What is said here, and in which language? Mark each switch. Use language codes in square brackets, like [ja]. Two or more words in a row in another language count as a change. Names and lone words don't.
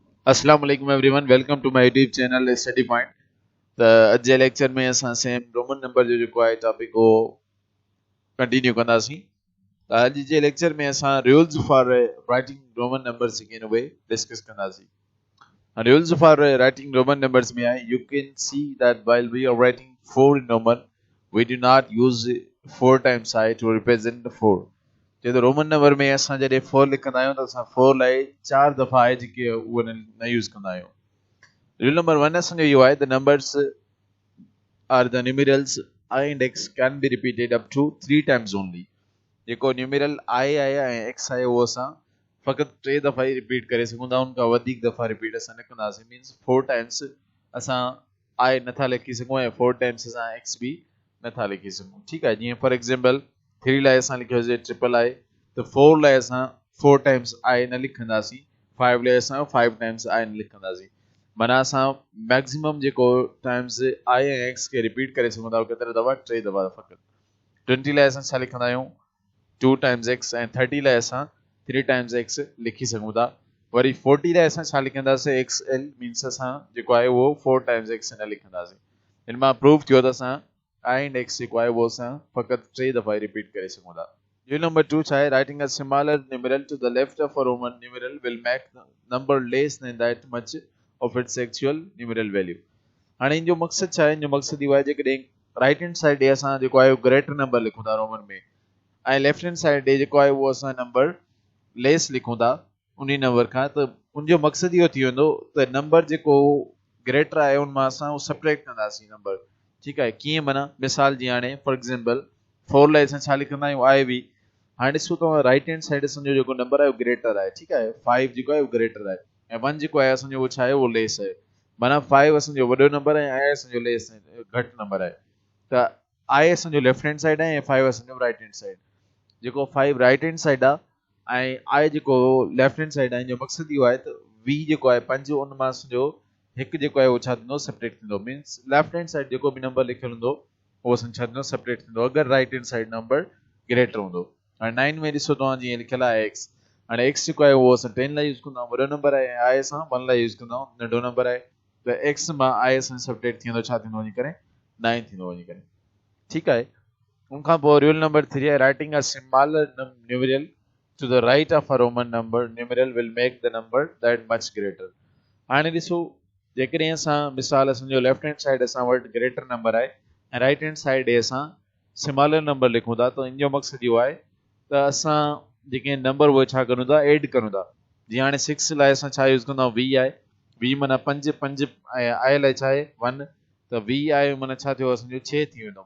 [ar] السلام عليكم [en] everyone welcome to my YouTube channel Study Point. [sd] त अॼु जे लेक्चर में असां [en] same Roman number [sd] जो जेको आहे टॉपिक वो कंटिन्यू कंदासीं। त अॼु जे लेक्चर में असां [en] rules for writing Roman numbers [sd] जेके आहिनि उहे डिस्कस कंदासीं। [en] rules for writing Roman numbers [sd] में आहे [en] you can see that while we are writing 4 in Roman we do not use 4 times I to represent the 4। [sd] जे तो रोमन नंबर में असां जॾहिं 4 लिखंदा आहियूं त असां 4 लाइ 4 दफ़ा आहे जेके उहे न यूज़ कंदा आहियूं। [en] rule number 1 [sd] असांजो इहो आहे [en] the numbers are the numerals I and X can be repeated up to 3 times only। [sd] जेको न्यूमरल I आहे ऐं X आहे उहो असां फ़क़ति 3 दफ़ा ई रिपीट करे सघूं था, उन खां वधीक दफ़ा रिपीट असां न कंदासीं। मीन्स 4 times असां I नथा लिखी सघूं ऐं 4 times असां X भी नथा लिखी सघूं। ठीकु आहे, जीअं [en] for example [sd] 3 लाइ असां लिखियोसीं [en] triple I, [sd] तो 4 लाइ असां 4 times I न लिखंदासीं, 5 लाइ असां 5 times I न लिखंदासीं। माना असां मैक्सिमम जेको टाइम्स I ऐं X खे रिपीट करे सघूं था केतिरे दफ़ा, 3 दफ़ा फ़क़ति। 20 लाइ असां छा लिखंदा आहियूं 2 times X ऐं 30 लाइ असां 3 times X लिखी सघूं था। वरी 40 लाइ असां छा लिखंदासीं XL, मीन्स असां जेको आहे उहो 4 times X न लिखंदासीं। इन मां प्रूव थियो त असां I and X जेको आहे उहो असां फ़क़ति 3 दफ़ा ई रिपीट करे सघूं था। [en] Rule number 2 है writing a smaller numeral to the left of a Roman numeral will make the number less than that much of its actual numeral value। [sd] हाणे इन जो मकसद छा आहे, इन जो मकसद इहो आहे जेकॾहिं [en] right hand side [sd] ॾे असां जेको आहे [en] greater number [sd] लिखूं था रोमन में ऐं [en] left hand side [sd] ॾे जेको आहे उहो असां [en] number less [sd] लिखूं था उन नंबर खां, त उन जो मकसद इहो थी वेंदो त नंबर जेको ग्रेटर आहे उन मां असां सब्ट्रैक्ट कंदासीं नंबर। ठीकु आहे, कीअं माना मिसाल जीअं हाणे [en] for example [sd] 4 लाइ असां छा लिखंदा आहियूं I भी। हाणे ॾिसो तव्हां [en] right hand side [sd] असांजो जेको नंबर आहे उहो ग्रेटर आहे। ठीकु आहे, 5 जेको आहे उहो ग्रेटर आहे ऐं 1 जेको आहे असांजो उहो छा आहे उहो लेस आहे। माना 5 असांजो वॾो नंबर आहे ऐं I असांजो लेस घटि नंबर आहे। त I असांजो [en] left hand side [sd] आहे ऐं 5 असांजो [en] right hand side. [sd] जेको 5 [en] right hand side [sd] आहे ऐं I जेको [en] left hand side [sd] आहे, इन जो मकसद इहो आहे त V जेको आहे 5 उन मां असांजो हिकु जेको आहे उहो छा थींदो सब्ट्रैक्ट थींदो। मीन्स [en] left hand side [sd] जेको बि नंबर लिखियलु हूंदो उहो असां छा थींदो सब्ट्रैक्ट थींदो अगरि [en] right hand side number greater [sd] हूंदो। हाणे 9 में ॾिसो तव्हां जीअं लिखियलु आहे X। हाणे X जेको आहे उहो असां 10 लाइ यूज़ कंदा आहियूं, वॾो नंबर आहे ऐं I असां 1 लाइ यूज़ कंदा आहियूं, नंढो नंबर आहे। त X मां I असां सब्ट्रैक्ट थींदो छा थींदो वञी करे 9 थींदो वञी करे। ठीकु आहे, उनखां पोइ [en] rule number 3 आहे writing a smaller numeral to the right of a Roman number numeral will make the number that much greater. [sd] हाणे ॾिसो जेकॾहिं असां मिसाल असांजो [en] left hand side [sd] असां वटि [en] greater number [sd] आहे ऐं [en] right hand side [sd] ॾे असां [en] smaller number [sd] लिखूं था, त इन जो मकसद इहो आहे त असां जेके नंबर उहे छा करूं था एड करूं था। जीअं हाणे 6 लाइ असां छा यूज़ कंदा आहियूं V आहे, V माना 5 ऐं I लाइ छा आहे 1, त V आहे माना छा थियो असांजो 6 थी वेंदो।